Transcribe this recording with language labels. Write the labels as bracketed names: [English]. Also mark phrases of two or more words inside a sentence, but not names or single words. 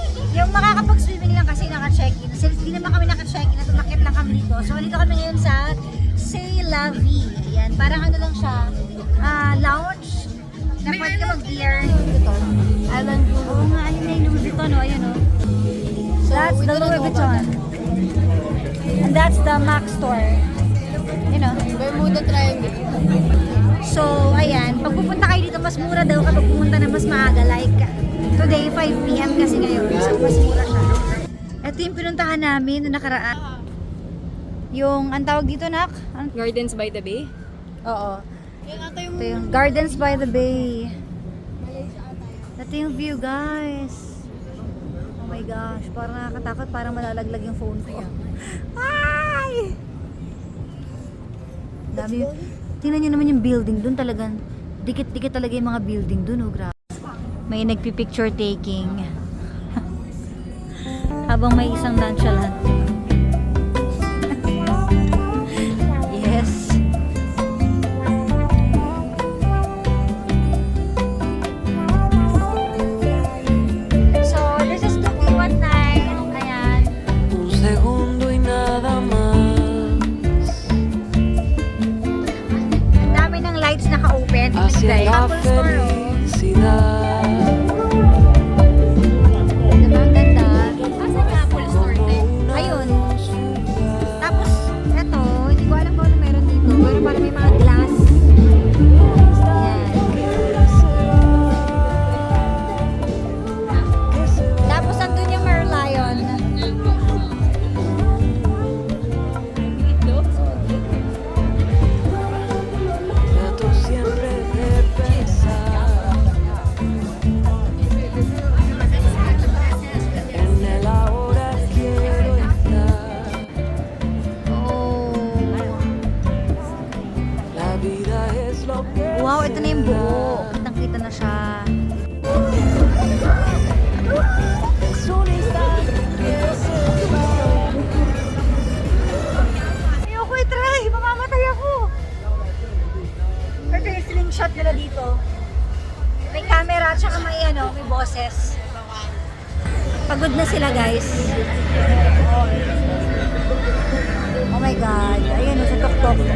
[Filipino] Yung makakapag-swimming lang kasi naka-check-in. Since di naman kami naka-check-in, at umakit lang kami dito. So, dito kami ngayon sa C'est La Vie. Ayan, parang ano lang siya, lounge. Na pwede ka mag-beer. Island view. Oo nga, ayun na yung Louis Vuitton, oh, ayun oh. [English] That's the Louis Vuitton. And that's the Mac store. You know. Bermuda Triangle. [Filipino] So, ayan, pag pupunta kayo dito, mas mura daw kapag pumunta na mas maaga. [English] Like, today, 5 p.m. [Filipino] kasi ngayon. So, mas mura siya. Ito yung pinuntahan namin noong nakaraan. Yung, ang tawag dito, Nak? Gardens by the Bay. Oo. Yan ata yung Ito yung Gardens by the Bay. Ito yung view, guys. [English] Oh my gosh, [Filipino] parang nakakatakot, parang malalaglag yung phone ko. Ay! Dami yun. Tingnan nyo naman yung building dun talagang, dikit-dikit talaga yung mga building dun, oh, grabe. May nagpi- [English] picture taking. [Filipino] Habang may isang nonchalant. Yes. [English] So, this is 2P19. [Filipino] Ayan. [Spanish] Un segundo y nada más [Filipino] Ang dami ng lights naka-open. [Spanish] hacia la [Filipino] Apple Store, oh. [Spanish] felicidad. [Filipino] Diba, ang ganda. Asan yung Apple Store din? Ayun. Tapos, eto, hindi ko alam kung ano meron dito. Pero parang may mga glass. Ayan. Tapos, andun yung Merlion. [Spanish] Trato siempre de pensar en el ahora quiero estar. [Filipino] Oh. [Spanish] La vida es lo que [Filipino] Wow, ito na yung buo. Kitang-kita na siya. [Spanish] es un instante que se va. [Filipino] Ayoko i-try! Mamamatay ako! Ito yung slingshot nila dito. May camera, tsaka may ano, may boses. Pagod na sila, guys. [English] Oh my God. [Filipino] Ayan, sa tok-tok.